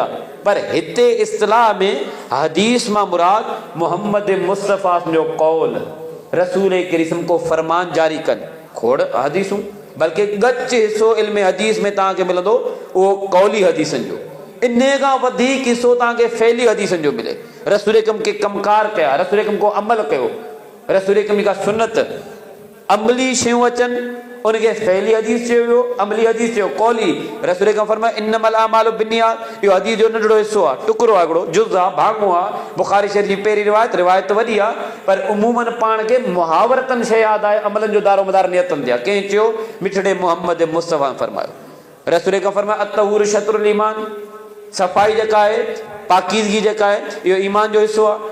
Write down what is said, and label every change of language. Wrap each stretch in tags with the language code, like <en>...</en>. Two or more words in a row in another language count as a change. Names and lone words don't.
<sd>पर हिते इस्तिलाह में हदीस मां मुराद मोहम्मद मुस्तफ़ा जो कौल, रसूल करीम को फरमान जारी कनि, खोड़ हदीसूं, बल्कि गच हिस्सो इल्म हदीस में तव्हांखे मिलंदो उहो कौली हदीसनि जो। इन खां वधीक हिस्सो तव्हांखे फ़ैली हदीसनि जो मिले। रसूल अकरम के कमकार कया, रसूल अकरम को अमल कयो, रसूल अकरम जी का सुन्नत, अमली शयूं अचनि, उनखे फ़ैली हदीस चयो वियो, अमली हदीस चयो कौली। रसूल अकरम फरमाए</sd> <ar>إنما الأعمال بالنيات,</ar> <sd>इहो हदीस जो नंढड़ो हिस्सो आहे, टुकड़ो आहे, हिकिड़ो जुज़ आहे, भाङो आहे। बुख़ारी शरीफ़ जी पहिरीं रिवायत वॾी आहे, पर उमूमन पाण खे मुहावरतनि शइ यादि आहे, अमलनि जो दारो मदार नियतनि ते आहे। कंहिं चयो मिठड़े मोहम्मद मुस्तफ़ा फरमायो, रसूल अकरम फरमाए</sd> <ar>الطهور شطر الإيمان,</ar> <sd>सफ़ाई जेका आहे, पाकीज़गी जेका आहे, इहो ईमान जो हिस्सो आहे।</sd>